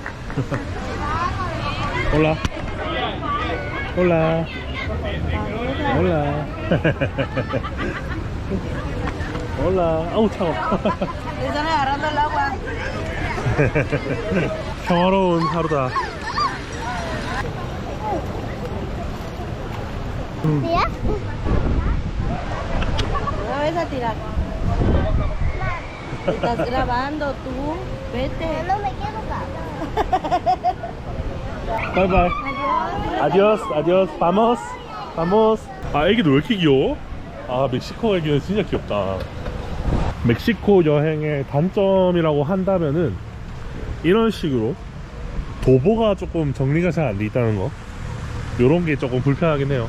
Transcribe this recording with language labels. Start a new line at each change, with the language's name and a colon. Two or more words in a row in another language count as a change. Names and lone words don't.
Spanish: Hola. Hola. Hola. Hola.
Korean: 아우 차워. 평화로운 하루다.
Spanish: ¿Ya? Una vez a tirar. Estás grabando tú. Vete. No me quiero cagar.
English: bye-bye.
Spanish: Adiós. Adiós. Vamos. 바모스.
Korean: 애기도 왜 이렇게 귀여워? 멕시코 애기는 진짜 귀엽다. 멕시코 여행의 단점이라고 한다면은 이런 식으로 도보가 조금 정리가 잘 안 돼 있다는 거, 요런 게 조금 불편하긴 해요.